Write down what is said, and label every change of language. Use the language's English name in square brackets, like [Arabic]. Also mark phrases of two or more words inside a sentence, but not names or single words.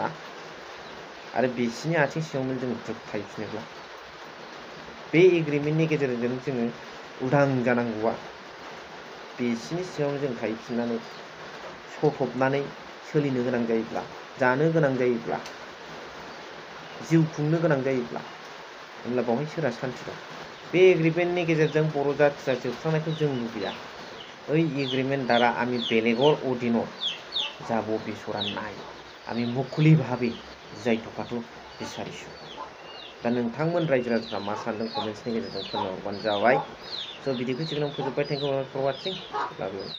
[Bodo] आरो बिसिनि आथिं सिङावनो जों जुग थाहैफिनोब्ला बे एग्रिमेन्टनि गेजेरजों जोङो उदां जानांगौआ बिसिनि सिङावनो जों थाहैफिननानै सथबनानै सोलिनो गोनां जायोब्ला, जानो गोनां जायोब्ला, जिउ खुंनो गोनां जायोब्ला होमब्ला बावहाय सोरहा सान्थि दं? बे एग्रिमेन्टनि गेजेरजों बर' जाथिया जोबस्रांनायखौ जों लुबैया। [Assamese] ওই এগ্রিমেন্ট দ্বারা আমি বেলেগৰ অধীনত যাব বিচৰা নাই। আমি মুকলিভাৱে [Bodo] जियाय थकाखौ [Assamese] বিচাৰিছোঁ। [Bodo] दा नोंथांमोन रायजो राजाफ्रा मा सानदों कमेन्ट्सनि गेजेरजों फोरमायहरबानो जाबाय। स' भिडिअखौ सिगाङाव फोजोब्बाय। [English] Thank you for watching. Love you.